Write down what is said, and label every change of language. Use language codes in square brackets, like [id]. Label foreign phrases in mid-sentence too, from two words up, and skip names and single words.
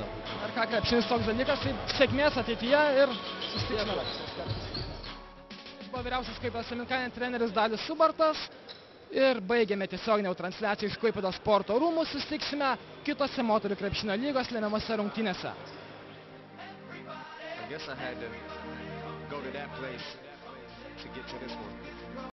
[lt] Ar ką, krepšinis toks dalykas, tai sėkmės ateityje ir susitiksime. Buvo vyriausias Klaipėdos Semenkainio treneris Dalius Subartas. Ir baigėme tiesioginę transliaciją iš Klaipėdos sporto rūmų, susitiksime kitose moterų krepšinio lygos lemiamose rungtynėse. [en] I guess I had to go to that place to get to this one.